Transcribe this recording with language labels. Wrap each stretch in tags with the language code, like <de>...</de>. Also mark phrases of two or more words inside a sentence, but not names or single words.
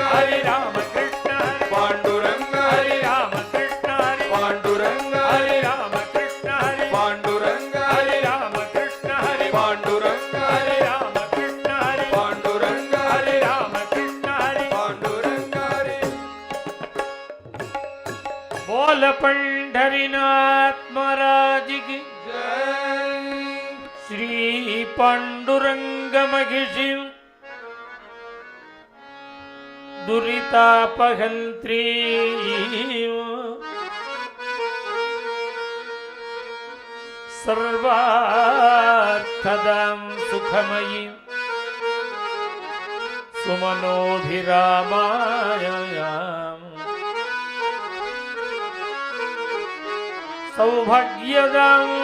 <sa>ஹரி ராம கிருஷ்ண ஹரி பாண்டுரங்க ஹரி ராம கிருஷ்ண ஹரி பாண்டுரங்க ஹரி ராம கிருஷ்ண ஹரி பாண்டுரங்க ஹரி ராம கிருஷ்ண ஹரி பாண்டுரங்க ஹரி ராம கிருஷ்ண ஹரி பாண்டுரங்க ஹரி ராம கிருஷ்ண ஹரி பாண்டுரங்க</sa> <hi>बोल पंढरीनाथ महाराज की जय</hi> <sa>श्री पांडुरंग महिषी दुरितापहंत्री सर्वार्थदां सुखमयी सुमनोभिरामायाम् सौभाग्यदां</sa>